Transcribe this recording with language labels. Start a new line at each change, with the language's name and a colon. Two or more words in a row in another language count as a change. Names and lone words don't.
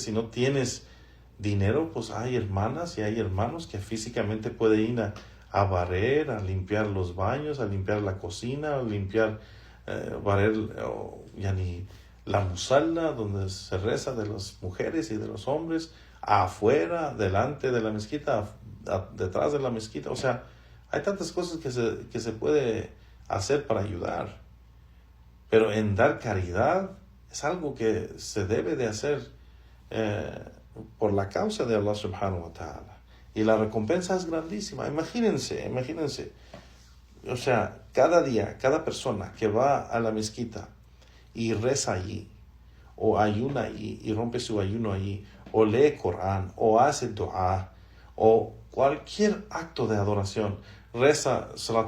Spanish: Si no tienes dinero, pues hay hermanas y hay hermanos que físicamente pueden ir a barrer, a limpiar los baños, a limpiar la cocina, a limpiar, barrer la musalla donde se reza de las mujeres y de los hombres, afuera, delante de la mezquita, detrás de la mezquita. O sea, hay tantas cosas que se puede hacer para ayudar. Pero en dar caridad es algo que se debe de hacer por la causa de Allah
Arabic: سبحانه وتعالى.
Spanish: Y la recompensa es grandísima. Imagínense. O sea, cada día, cada persona que va a la mezquita y reza allí, o ayuna allí y rompe su ayuno allí, o lee Corán, o hace dua, o cualquier acto de adoración, reza Salat